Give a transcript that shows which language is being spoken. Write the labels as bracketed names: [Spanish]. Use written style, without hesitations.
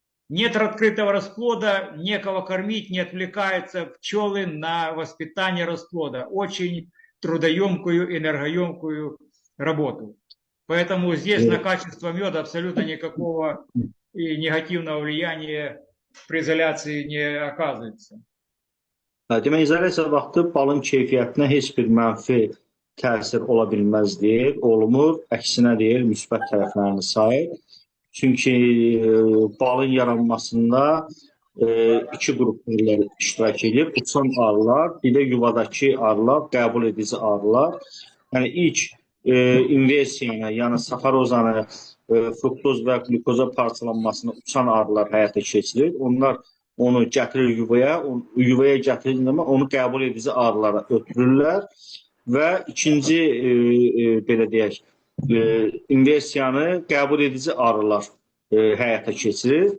[Russian] Нет открытого расплода, некого кормить, не отвлекаются пчелы на воспитание расплода. Очень трудоемкую, энергоемкую работу. Поэтому здесь на качество меда абсолютно никакого негативного влияния при изоляции не оказывается. [Azerbaijani] Demək, izolasiya vaxtı balın keyfiyyətinə heç bir mənfi təsir ola bilməz deyir, olmur, əksinə deyir, müsbət tərəflərini sayır. Çünki balın yaranmasında iki qrup iştirak edir. Uçan arılar, bir də yuvadakı arılar, qəbul edici arılar. Yəni ilk inversiyanı, yəni saxarozanı, fruktoz və glukoza parçalanmasını uçan arılar həyata keçirir. Onlar onu gətirir yuvaya gətirir zaman onu qəbul edici arılara ötürürlər və ikinci belə deyək, inversiyanı qəbul edici arılar həyata keçirir.